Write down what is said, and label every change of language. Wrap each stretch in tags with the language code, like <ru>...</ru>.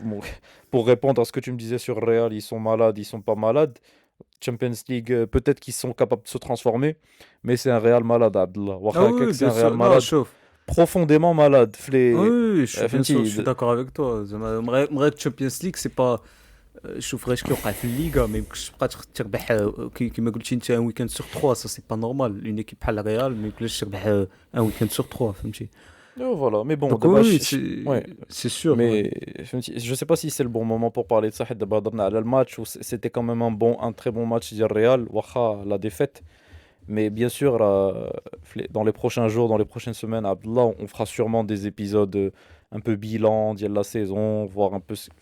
<fr>Bon, pour répondre à ce que tu me disais sur Real, ils sont malades, ils sont pas malades. Champions League, peut-être qu'ils sont capables de se transformer, mais c'est un Real malade, Abdallah. C'est un Real malade, profondément malade. Oui, je suis d'accord avec toi. Champions League, c'est pas.</fr> <ar>شوف غير اش كيوقع في الليغا ما يمكنش تبقى تربح كيما قلتي انت</ar> <fr>ان ويكاند سور 3 سا سي با نورمال اون ايكيب</fr> <ar>بحال ريال ما يمكنش تربح ان ويكاند سور 3 فهمتي.</ar> <fr>Voilà, mais bon, oui, c'est sûr. Mais je sais pas si c'est le bon moment pour parler de ça. D'abord, le match où c'était quand même un très bon match du Real, wacha la défaite. Mais bien sûr, dans les prochains jours, dans les prochaines semaines, Abdallah, on fera sûrement des épisodes un peu bilan de la saison, voir un peu.</fr>